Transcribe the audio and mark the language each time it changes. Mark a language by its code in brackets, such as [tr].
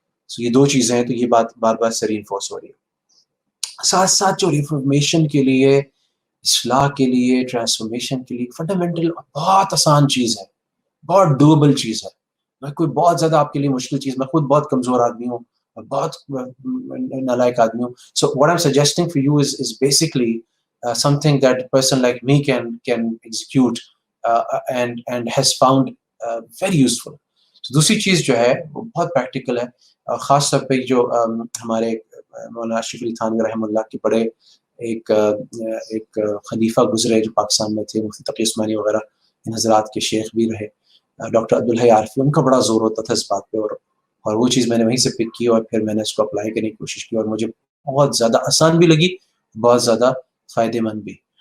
[ur] سو یہ دو چیزیں ہیں، تو یہ بات بار بار سے رینفورس ہو رہی ہے. ساتھ ساتھ جو ریفارمیشن کے لیے، اصلاح کے لیے، ٹرانسفارمیشن کے لیے فنڈامنٹل بہت آسان چیز ہے، بہت ڈویبل چیز ہے. میں کوئی بہت زیادہ آپ کے لیے مشکل چیز، میں خود بہت کمزور آدمی ہوں، بہت نالائق آدمی ہوں. [en] So what I'm suggesting for you is basically something that a person like me can execute and has found very useful. [ur] So دوسری چیز جو ہے وہ بہت پریکٹیکل ہے، خاص طور پہ جو ہمارے مولانا اشرف علی تھانوی رحمہ اللہ کے بڑے ایک خلیفہ گزرے جو پاکستان میں تھے، مفتی تقی عثمانی وغیرہ، ان حضرات کے شیخ بھی رہے، ڈاکٹر عبدالحی عارفی، ان کا بڑا زور ہوتا تھا اس بات پہ، اور وہ چیز میں نے وہیں سے پک کی اور پھر میں نے اس کو اپلائی کرنے کی کوشش کی، اور مجھے بہت زیادہ آسان بھی لگی، بہت زیادہ فائدہ مند بھی.